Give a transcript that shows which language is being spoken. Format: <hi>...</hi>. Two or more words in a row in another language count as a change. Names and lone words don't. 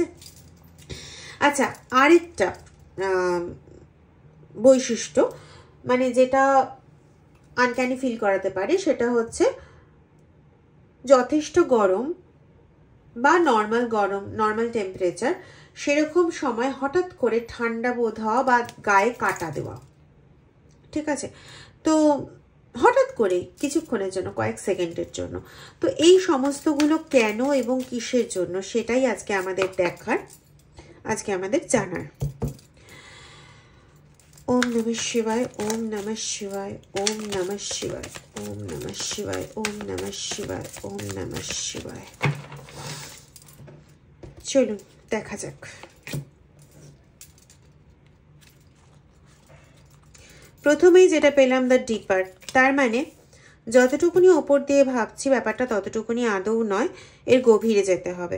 <bn>আচ্ছা, আরেকটা বৈশিষ্ট্য মানে যেটা</bn> <en>uncanny feel</en> <bn>করাতে পারে সেটা হচ্ছে যথেষ্ট গরম বা</bn> <en>normal temperature,</en> <bn>সেরকম সময় হঠাৎ করে ঠান্ডা বোধ হওয়া বা গায়ে কাটা দেওয়া, ঠিক আছে? তো হঠাৎ করে কিছুক্ষণের জন্য, কয়েক সেকেন্ডের জন্য। তো এই সমস্তগুলো কেন এবং কিসের জন্য সেটাই আজকে আমাদের দেখার, আজকে আমাদের জানার।</bn> <sa>ওম নমঃ শিবায়, ওম নমঃ শিবায়, ওম নমঃ শিবায়, ওম নমঃ শিবায়, ওম নমঃ শিবায়, ওম নমঃ শিবায়।</sa> <bn>চলুন দেখা যাক। প্রথমেই যেটা পেলাম</bn> <en>the deeper,</en> <bn>তার মানে যতটুকুনি ওপর দিয়ে ভাবছি ব্যাপারটা ততটুকুনি আদৌ নয়, এর গভীরে যেতে হবে।</bn>